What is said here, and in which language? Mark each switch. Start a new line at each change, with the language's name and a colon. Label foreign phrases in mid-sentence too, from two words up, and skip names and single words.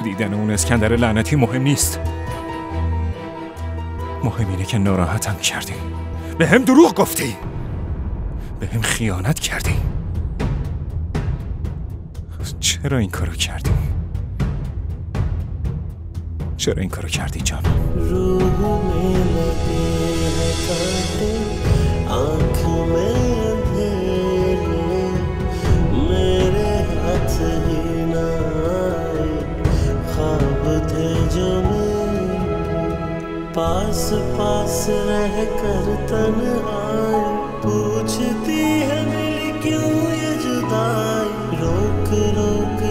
Persian: دیدن اون اسکندر لعنتی مهم نیست. مهم اینه که ناراحتم کردی. به هم دروغ گفتی. به هم خیانت کردی. چرا این کارو کردی؟ چرا این کارو کردی جان؟
Hindi: روح में लगे हैं कांटे, आँखों में अंधेरे, मेरे हाथ ही ना आए, ख्वाब थे जो मेरे, पास पास रह कर तन्हाई, पूछती है दिल क्यों ये जुदाई, रोक रोक